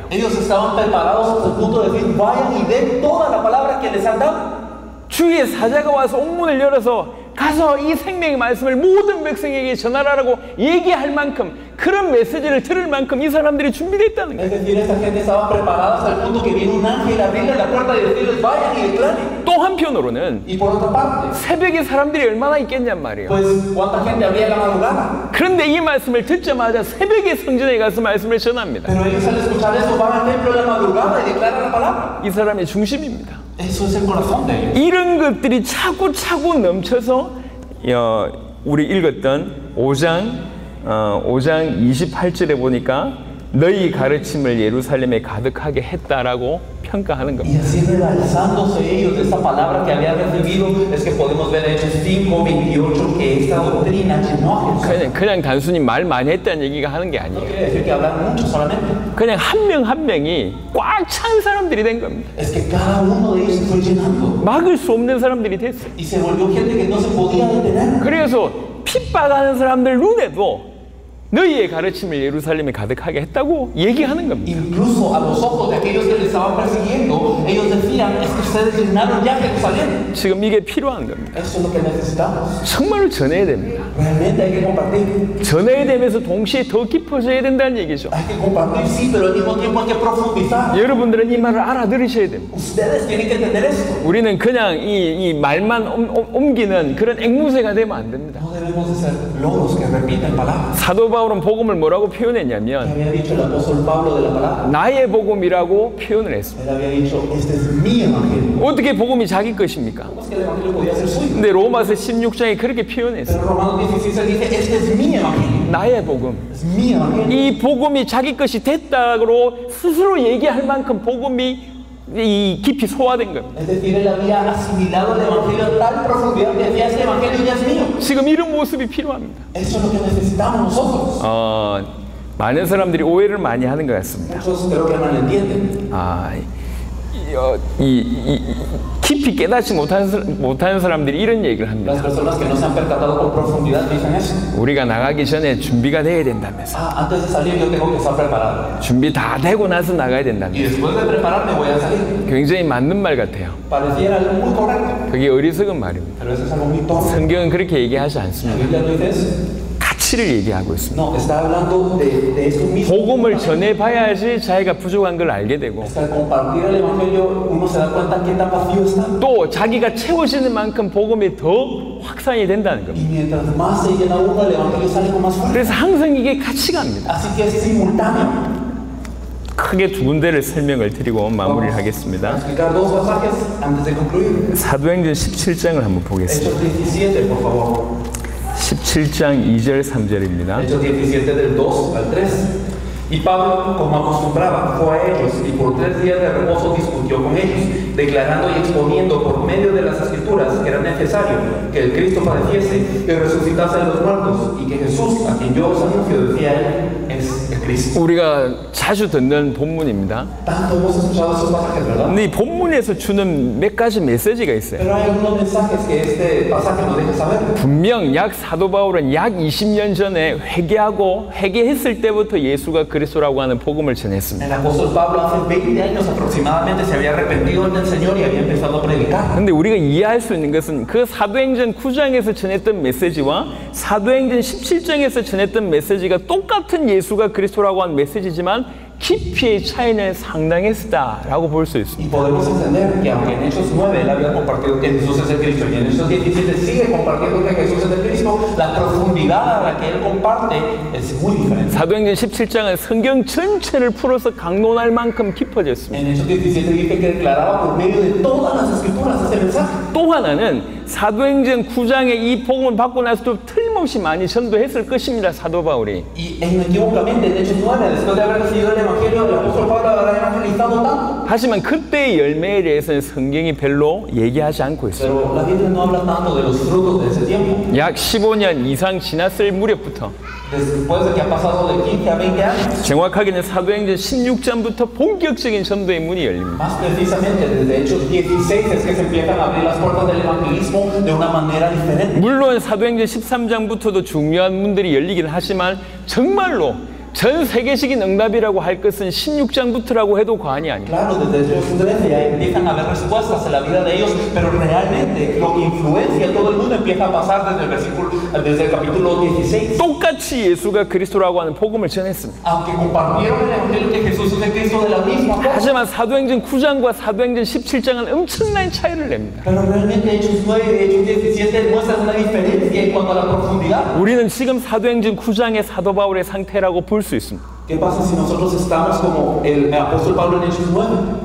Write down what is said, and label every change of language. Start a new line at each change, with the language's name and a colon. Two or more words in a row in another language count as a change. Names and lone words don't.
Spanish: Ellos estaban preparados hasta el punto de decir, vayan y den toda la palabra que les han dado.
Korean: 주의 사자가 와서 옥문을 열어서 가서 이 생명의 말씀을 모든 백성에게 전하라라고 얘기할 만큼 그런 메시지를 들을 만큼 이 사람들이 준비됐다는 거예요.
Spanish: Es decir, esta gente estaba preparada hasta el punto que viene un ángel a abrirle la puerta y decirles, vayan y declaren.
Korean: 또 한편으로는
Spanish: Y por otra parte,
Korean: 새벽에 사람들이 얼마나 있겠냔 말이에요.
Spanish: pues, ¿cuánta gente había en la madrugada?
Korean: 그런데 이 말씀을 듣자마자 새벽에 성전에 가서 말씀을 전합니다.
Spanish: Pero ellos al escuchar eso van al templo en la madrugada y declaran la palabra.
Korean: 이 사람의 중심입니다.
Spanish: Eso es el corazón de ellos.
Korean: 이런 것들이 차고차고 넘쳐서 우리 읽었던 5장 28절에 보니까 너희 가르침을 예루살렘에 가득하게 했다라고 평가하는 Y 겁니다.
Spanish: así rebalsándose ellos de esta palabra que habían recibido, es que podemos ver en Hechos 5, 28, que esta doctrina llenó a Jerusalén.
Korean: 그냥 단순히 말 많이 했다는 얘기가 하는 게 No 아니에요.
Spanish: quiere decir que hablan mucho solamente.
Korean: 그냥 한 명 한 명이 꽉 찬 사람들이 된 겁니다.
Spanish: Es que cada uno de ellos se fue llenando.
Korean: 막을 수 없는 사람들이 됐어요.
Spanish: Y se volvió gente que no se podía detener.
Korean: 그래서 핍박하는 사람들 눈에도 너희의 가르침을 예루살렘에 가득하게 했다고 얘기하는 겁니다.
Spanish: Incluso a los ojos de aquellos que les estaban persiguiendo, ellos decían, es que ustedes llenaron ya Jerusalén.
Korean: 지금 이게 필요한 겁니다.
Spanish: Eso es lo que necesitamos.
Korean: 정말로 전해야 됩니다.
Spanish: Realmente hay que compartir.
Korean: 전해야 되면서 동시에 더 깊어져야 된다는 얘기죠.
Spanish: Hay que compartir, sí, pero al mismo tiempo hay que profundizar.
Korean: 여러분들은 이 말을 알아들으셔야 됩니다.
Spanish: Ustedes tienen que entender esto.
Korean: 우리는 그냥 이 말만 옮기는 그런 앵무새가 되면 안 됩니다.
Spanish: No debemos de ser loros que repiten palabras.
Korean: 사도 바울은 복음을 뭐라고 Que 표현했냐면
Spanish: había dicho el apóstol Pablo de la palabra.
Korean: 나의 복음이라고 표현을 했습니다.
Spanish: Él había dicho, este es mi evangelio.
Korean: 어떻게 복음이 자기 것입니까?
Spanish: ¿Cómo es que el evangelio podía ser suyo?
Korean: 근데 로마서 16장에 그렇게 표현했어요.
Spanish: Pero Romanos 16 dice, este es mi evangelio.
Korean: 나의 복음.
Spanish: Es mi evangelio.
Korean: 이 복음이 자기 것이 됐다고 스스로 얘기할 만큼 복음이 이 깊이 소화된 겁니다.
Spanish: Es decir, él había asimilado el evangelio a tal profundidad que decía, este evangelio ya es mío.
Korean: 지금 이런 모습이 필요합니다.
Spanish: Eso es lo que necesitamos nosotros.
Korean: 많은 사람들이 오해를 많이 하는 것 같습니다.
Spanish: Muchos creo que no lo entienden.
Korean: 깊이 깨닫지 못하는 사람들이 이런 얘기를 합니다.
Spanish: Las personas que no se han percatado con profundidad dicen eso.
Korean: 우리가 나가기 전에 준비가 돼야 된다면서.
Spanish: Antes de salir yo tengo que estar preparado.
Korean: 준비 다 되고 나서 나가야 Y 된다면서.
Spanish: después de prepararme voy a salir.
Korean: 굉장히 맞는 말 같아요.
Spanish: Pareciera algo muy correcto.
Korean: 그게 어리석은 말입니다.
Spanish: Pero eso es algo muy tonto.
Korean: 성경은 그렇게 얘기하지 La 않습니다.
Spanish: Biblia no dice eso.
Korean: 가치를 얘기하고 있습니다.
Spanish: No, está hablando de eso mismo.
Korean: 복음을 전해봐야지 자기가 부족한 걸 알게 되고
Spanish: Es que al compartir el evangelio uno se da cuenta qué tan vacío está.
Korean: 또 자기가 채워지는 만큼 복음이 더 확산이 된다는 겁니다.
Spanish: Y mientras más se llena uno, el evangelio sale con más fuerza.
Korean: 그래서 항상 이게 같이 갑니다.
Spanish: Así que es simultáneo.
Korean: 크게 두 군데를 설명을 드리고 마무리를 하겠습니다.
Spanish: Explicar dos pasajes antes de concluir.
Korean: 사도행전 17장을 한번 보겠습니다.
Spanish: Hechos 17, por favor.
Korean: 17장 2절 3절입니다.
Spanish: Hechos 17 del 2 al 3. Y Pablo, como acostumbraba, fue a ellos y por 3 días de reposo discutió con ellos, declarando y exponiendo por medio de las Escrituras que era necesario que el Cristo padeciese, que resucitase de los muertos y que Jesús, a quien yo os anuncio, decía él, es el Cristo.
Korean: 우리가 자주 듣는 본문입니다.
Spanish: Tanto hemos escuchado esos pasajes, ¿verdad?
Korean: 근데 이 본문에서 주는 몇 가지 메시지가 있어요.
Spanish: Pero hay algunos mensajes que este pasaje nos deja saber.
Korean: 분명 사도 바울은 약 20년 전에 회개했을 때부터 예수가 그리스도라고 하는 복음을 전했습니다.
Spanish: El apóstol Pablo hace 20 años aproximadamente se había arrepentido del Señor y había empezado a predicar.
Korean: 근데 우리가 이해할 수 있는 것은 그 사도행전 9장에서 전했던 메시지와 사도행전 17장에서 전했던 메시지가 똑같은 예수가 그리스도라고 하는 메시지지만 깊이의 차이는 상당했다라고 볼 수 있습니다.
Spanish: Y podemos entender que aunque en Hechos 9 él había compartido que Jesús es el Cristo y en Hechos 17 sigue compartiendo que Jesús es el Cristo, la profundidad a la que él comparte es muy diferente.
Korean: 사도행전 17장은 성경 전체를 풀어서 강론할 만큼 깊어졌습니다.
Spanish: En Hechos 17 dice que declaraba por medio de todas las escrituras ese mensaje.
Korean: 또 하나는 사도행전 9장에 이 복음을 받고 나서도 틀림없이 많이 전도했을 것입니다. 사도 바울이.
Spanish: Y inequívocamente en Hechos 9, después de haber recibido el Evangelio, el apóstol Pablo habrá evangelizado tanto.
Korean: 하지만 그때의 열매에 대해서는 성경이 별로 얘기하지 않고 있습니다.
Spanish: Pero la Biblia no habla tanto de los frutos de ese tiempo.
Korean: 약 15년 이상 지났을 무렵부터
Spanish: Después de que ha pasado de 15 a 20 años.
Korean: 정확하게는 사도행전 16장부터 본격적인 전도의 문이 열립니다.
Spanish: Más precisamente desde Hechos 16 es que se empiezan a abrir las puertas del evangelismo de una manera diferente.
Korean: 물론 사도행전 13장부터도 중요한 문들이 열리긴 하지만 정말로 전 세계적인 응답이라고 할 것은 16장부터라고 해도 과언이 아닙니다.
Spanish: Claro, desde Hechos 13 ya empiezan a haber respuestas en la vida de ellos, pero realmente lo que influencia a todo el mundo empieza a pasar desde el capítulo 16.
Korean: 똑같이 예수가 그리스도라고 하는 복음을 전했습니다.
Spanish: Aunque compartieron el evangelio que Jesús es el Cristo de la misma forma.
Korean: 하지만 사도행전 9장과 사도행전 17장은 엄청난 차이를 냅니다.
Spanish: Pero realmente Hechos 9 y Hechos 17 muestran una diferencia en cuanto a la profundidad.
Korean: 우리는 지금 사도행전 9장의 사도 바울의 상태라고 볼 수 있습니다.
Spanish: ¿Qué pasa si nosotros estamos como el apóstol Pablo en Hechos 9?